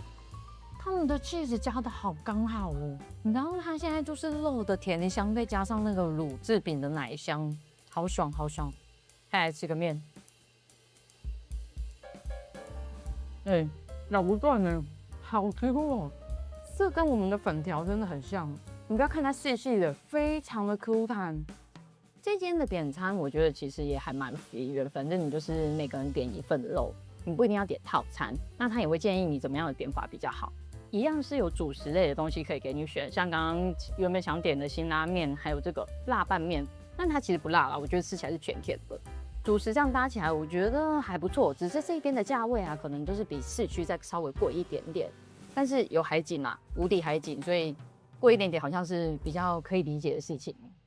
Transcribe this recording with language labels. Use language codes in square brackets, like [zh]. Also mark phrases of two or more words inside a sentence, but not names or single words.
[zh] 他们的 cheese 加的好剛好哦，然後它現在就是肉的甜香，再加上那個乳制品的奶香，好爽好爽。再來吃個麵，咬不斷呢，好 Q 哦。這跟我們的粉條真的很像，你不要看它細細的，非常的 Q 彈。這間的點餐，我覺得其實也還蠻便宜的，反正你就是每個人點1份肉，你不一定要點套餐。那他也會建議你怎麼樣的點法比較好，一樣是有主食類的東西可以給你選，像剛剛原本想點的辛拉麵，還有這個辣拌麵，但它其實不辣啦，我覺得吃起來是甜甜的。主食這樣搭起來，我覺得還不錯，只是這邊的價位啊，可能就是比市區再稍微貴一點點，但是有海景啦，無敵海景，所以貴一點點好像是比較可以理解的事情。